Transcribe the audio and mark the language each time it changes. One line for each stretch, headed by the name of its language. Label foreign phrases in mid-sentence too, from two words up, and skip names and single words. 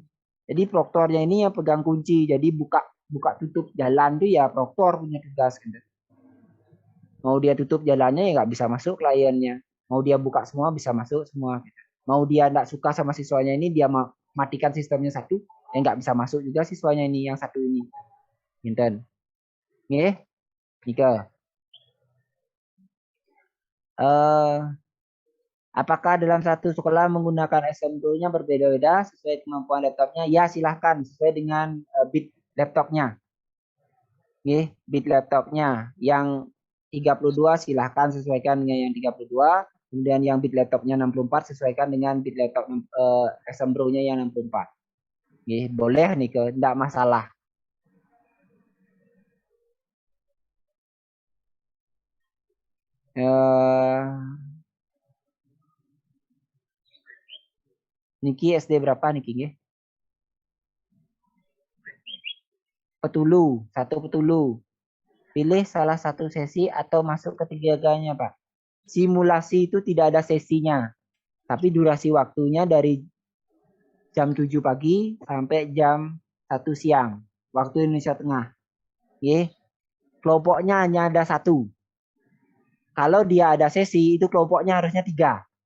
Indonesian: Jadi proktornya ini yang pegang kunci. Jadi buka tutup jalan tuh ya proktor punya tugas. Mau dia tutup jalannya ya nggak bisa masuk kliennya. Mau dia buka semua bisa masuk semua. Mau dia nggak suka sama siswanya ini, dia matikan sistemnya satu, ya nggak bisa masuk juga siswanya ini yang satu ini.
Balinese: Pinten. Nggih. Nika.
Indonesian: Apakah dalam satu sekolah menggunakan SMT-nya berbeda-beda sesuai kemampuan laptopnya? Ya, silahkan sesuai dengan bit laptopnya. Nggih, bit laptopnya yang 32 silahkan sesuaikan dengan yang 32. Kemudian yang bit laptopnya 64 sesuaikan dengan bit laptop SMT-nya yang 64. Nggih, boleh nih, tidak masalah.
Balinese: Niki SD berapa niki nggih?
Indonesian: Petulu, satu petulu. Pilih salah satu sesi atau masuk ketiganya, Pak. Simulasi itu tidak ada sesinya. Tapi durasi waktunya dari jam 7 pagi sampai jam 1 siang. Waktu Indonesia Tengah. Nggih. Kelompoknya hanya ada satu. Kalau dia ada sesi, itu kelompoknya harusnya 3.